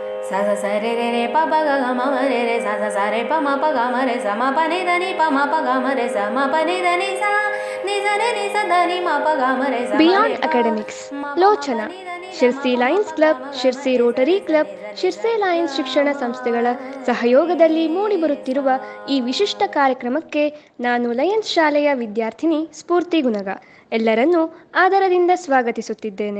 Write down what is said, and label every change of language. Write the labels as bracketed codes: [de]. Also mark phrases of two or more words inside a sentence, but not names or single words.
[kn] ಸ ಸ ಸ ರೆ ರೆ ರೆ ಪ ಪ ಗ ಗ ಮ ಮ ರೆ ರೆ ಸ ಸ ಸ ರೆ ಪ ಮ ಪ ಗ ಮ ರೆ ಸ ಮ ಪ ನಿ ದ ನಿ ಪ ಮ ಪ ಗ ಮ ರೆ ಸ ಮ ಪ ನಿ ದ ನಿ ಸ ನಿ ಸ ರೆ ನಿ ಸ ದ ನಿ ಮ ಪ ಗ ಮ ರೆ ಸ ಬಿಯಾಂಡ್ ಅಕಾಡೆಮಿಕ್ಸ್ ಲೋಚನ ಶಿರ್ಸಿ ಲಯನ್ಸ್ ಕ್ಲಬ್, ಶಿರ್ಸಿ ರೋಟರಿ ಕ್ಲಬ್, ಶಿರ್ಸಿ ಲಯನ್ಸ್ ಶಿಕ್ಷಣ ಸಂಸ್ಥೆಗಳ ಸಹಯೋಗದಲ್ಲಿ ಮೂಡಿಬರುತ್ತಿರುವ ಈ ವಿಶಿಷ್ಟ ಕಾರ್ಯಕ್ರಮಕ್ಕೆ ನಾನು ಲಯನ್ಸ್ ಶಾಲೆಯ ವಿದ್ಯಾರ್ಥಿನಿ ಸ್ಫೂರ್ತಿ ಗುನಗ ಎಲ್ಲರನ್ನೂ ಆದರದಿಂದ ಸ್ವಾಗತಿಸುತ್ತಿದ್ದೇನೆ.